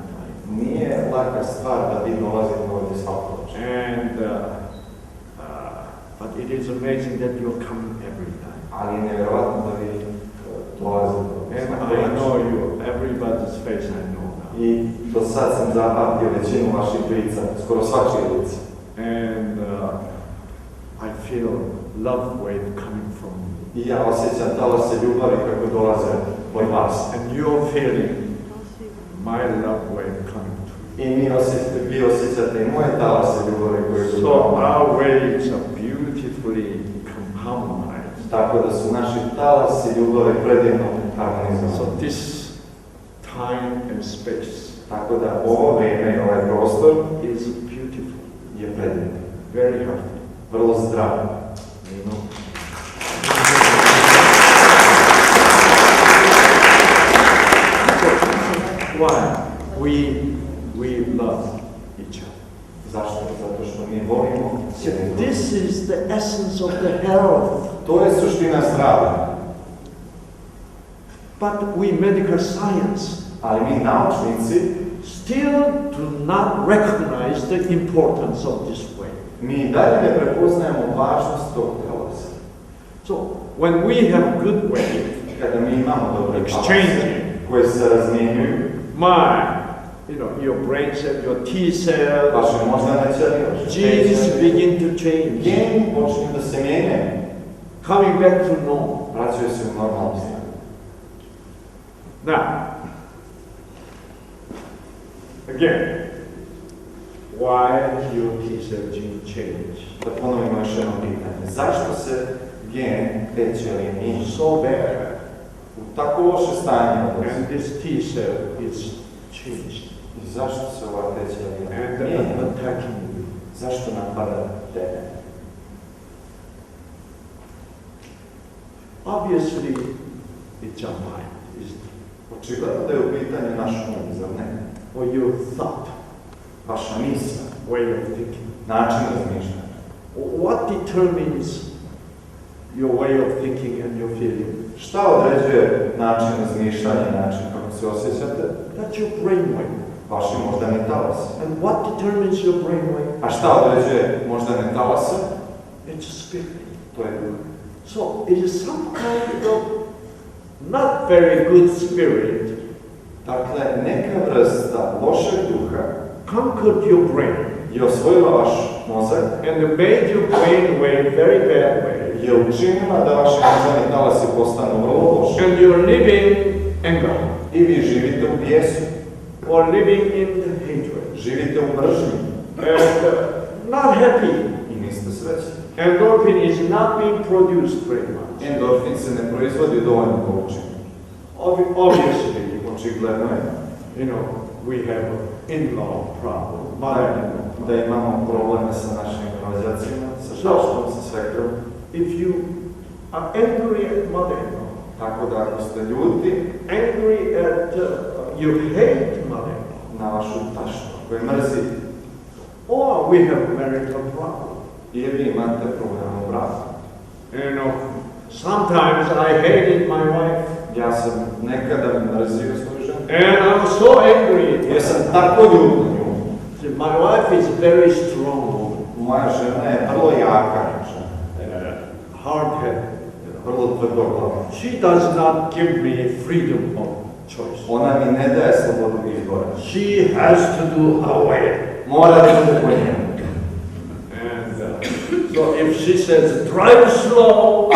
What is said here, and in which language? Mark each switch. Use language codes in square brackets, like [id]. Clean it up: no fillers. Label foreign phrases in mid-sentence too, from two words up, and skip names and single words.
[en] Right? [bs] Nije laka stvar da vi dolazite ovdje svako večer. [en] And but it is amazing that you're coming every night. [bs] Ali je nevjerovatno da vi dolazite ovdje [en] And [bs] svako [en] I [bs] večer. [en] know you, everybody's face I know now. [bs] I do sad sam zapamtio većinu vaših lica, skoro svačije lice. [en] And I feel love wave coming from you. [bs] I ja osjećam talase ljubavi kako dolaze od vas. [en] And you're feeling my love wave coming to you. [bs] I vi osjećate i moje talase ljubavi koje su [en] So our waves are beautifully compounded. [bs] tako da su naši talasi ljubavi predivno harmonizovani. [en] So this time and space [bs] Tako da ovo vrijeme i ovaj prostor [en] is beautiful, [bs] je predivno, [en] very healthy. [bs] vrlo zdrav. [en] You know. Why we love each other. [bs] Zašto? Zato što mi volimo. [en] This is the essence of the health. [bs] To je suština zdravlja. [en] But we medical science [bs] Ali mi naučnici, [en] still do not recognize the importance of this way. [bs] mi dalje ne prepoznajemo važnost tog talasa. [en] So when we have good way, [bs] Kada mi imamo dobre talase [en] Exchanging. [bs] koje se razmjenjuju, [en] your brain cell, your T cell, [bs] vaše moždane ćelije, vaše [en] genes [bs] tečne, [en] begin to change, [bs] geni počinju da se mijenjaju, [en] coming back to normal. [bs] vraćaju se u normalno stanje. [en] Now, again, why your T cell gene change? [bs] Da ponovimo još jedno pitanje. Zašto se gen te ćelije mijenja? [en] So bad, [bs] U tako loše stanje odlazi. [en] and this T cell is changed [bs] I zašto se ova te ćelije [en] and [bs] mijenja? [en] attacking you. [bs] Zašto napada tebe? [en] Obviously, it's your mind, isn't it? [bs] Očigledno da je u pitanju naš um, zar ne? [en] Or your thought, [bs] Vaša misla, [en] way of thinking. [bs] način razmišljanja. [en] What determines your way of thinking and your feeling? [bs] Šta određuje način razmišljanja, način kako se osjećate? [en] That's your brainwave. [bs] Vaši moždani talas. [en] And what determines your brainwave? [bs] A šta određuje moždane talase? [en] It's a spirit. [bs] To je duh. [en] So it is some kind of not very good spirit [bs] Dakle, neka vrsta lošeg duha [en] conquered your brain [bs] je osvojila vaš mozak, [en] And made your brain wave very bad way. [bs] je učinila da vaši moždani talasi postanu vrlo loši. [en] And you're living anger, [bs] I vi živite u bijesu, [en] or living in hatred, [bs] živite u mržnji [en] and not happy. [bs] i niste srećni. [en] Endorphin is not being produced very much. [bs] Endorfin se ne proizvodi u dovoljno količini. [en] Obviously, [bs] Očigledno je [en] we have an in-law problem, mother-in-law. [bs] da imamo probleme sa našim rođacima, sa šaštom, sa svekrom. [en] If you are angry at mother-in-law, [bs] Tako da ako ste ljuti [en] angry at, you hate mother-in-law, [bs] na vašu taštu, koje mrzite, [en] or we have a marital problem. [bs] ili imate problem u braku. [en] Sometimes I hated my wife, [bs] Ja sam nekada mrzio svoju ženu. [en] and I'm so angry. [bs] Ja sam tako ljut na nju. [en] See, my wife is very strong, [bs] Moja žena je vrlo jaka žena, [en] hard-headed. [bs] vrlo tvrdoglava. [en] She does not give me freedom of choice. [bs] Ona mi ne daje slobodu izbora. [en] She has to do her way. [bs] Mora da bude po njemu. [en] And So if she says, drive slow,